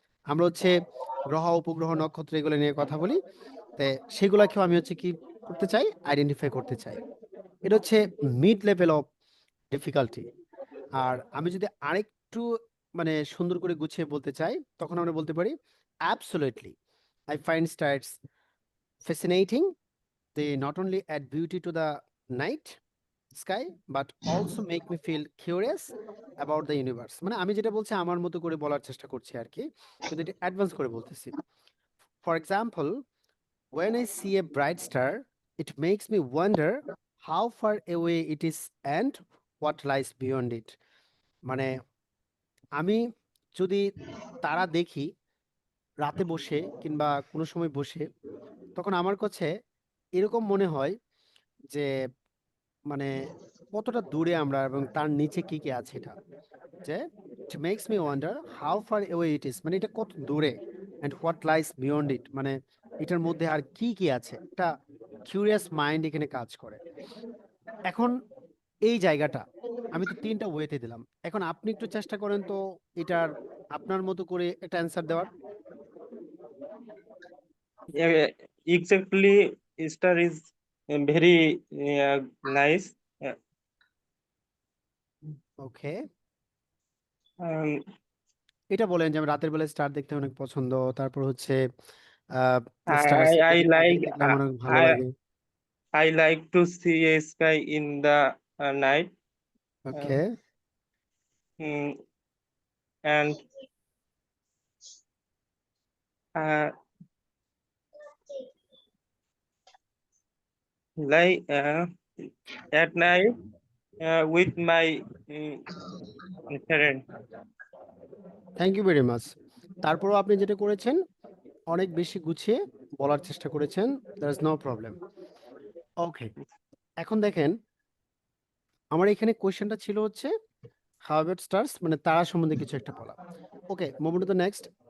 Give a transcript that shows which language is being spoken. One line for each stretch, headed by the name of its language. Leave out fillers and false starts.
Bangla: আমরা হচ্ছে গ্রহ, উপগ্রহ, নক্ষত্র এগুলো নিয়ে কথা বলি, তো সেগুলাকেও আমি হচ্ছে কি করতে চাই, আইডেন্টিফাই করতে চাই। এটা হচ্ছে মিড লেভেল অফ ডিফিকাল্টি। আর আমি যদি আরেকটু মানে সুন্দর করে গুছিয়ে বলতে চাই, তখন আমরা বলতে পারি absolutely
English: I find stars fascinating. They not only add beauty to the night sky but also make me feel curious about the universe.
Bangla: মানে আমি যেটা বলছি আমার মতো করে বলার চেষ্টা করছি আর কি, কিন্তু এটা অ্যাডভান্স করে বলতেছি।
English: For example, when I see a bright star, it makes me wonder how far away it is and what lies beyond it.
Bangla: মানে আমি যদি তারা দেখি রাতে বসে কিংবা কোনো সময় বসে, তখন আমার কাছে এরকম মনে হয় যে মানে কতটা দূরে আমরা এবং তার নিচে কি কি আছে, এটা যে
English: it makes me wonder how far away it is,
Bangla: মানে এটা কত দূরে,
English: and what lies beyond it,
Bangla: মানে এটার মধ্যে আর কি কি আছে, একটা কিউরিয়াস মাইন্ড এখানে কাজ করে। এখন এই জায়গাটা আমি তো তিনটা ওয়েতে দিলাম, এখন আপনি একটু চেষ্টা করেন তো এটার আপনার মতো করে একটা অ্যান্সার দেওয়ার।
English: Exactly, star is very nice. Okay, Um,
Bangla: এটা বলেন যে আমি রাতের বেলায় স্টার দেখতে অনেক পছন্দ, তারপর হচ্ছে
English: I I like
Bangla: দেখলে আমার অনেক ভালো
English: I
Bangla: লাগে।
English: I like to see a sky in the night. Okay, Mm, and uh, like at night with my friend. Thank you very much.
Bangla: তারপরও আপনি যেটা করেছেন অনেক বেশি গুছিয়ে বলার চেষ্টা করেছেন,
English: There is no problem.
Bangla: ওকে, এখন দেখেন আমার এখানে কোয়েশ্চেনটা ছিল হচ্ছে
English: how about stars,
Bangla: মানে তারা সম্বন্ধে কিছু একটা বলা। ওকে,
English: Move to the next.